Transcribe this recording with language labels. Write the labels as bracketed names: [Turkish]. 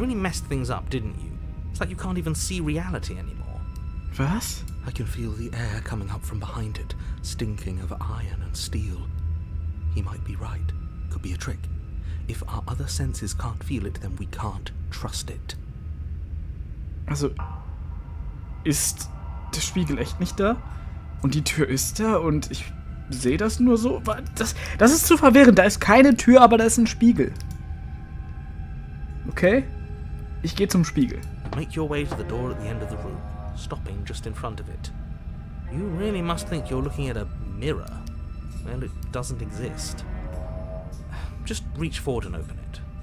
[English] really messed things up, didn't you? It's like you can't even see reality anymore. [German] Was? [English] I can feel the air coming up from behind it, stinking of iron and steel. He might be right. Could be a trick. If our other senses can't feel it, then we can't trust it. [German] Also, ist der Spiegel echt nicht da? Und die Tür ist da und ich sehe das nur so? Das ist zu verwirrend. Da ist keine Tür, aber da ist ein Spiegel. Okay? Ich gehe zum Spiegel. [English] Make your way to the door at the end of the room, stopping just in front of it. You really must think you're looking at a mirror. Well, it doesn't exist. Just reach forward and open it.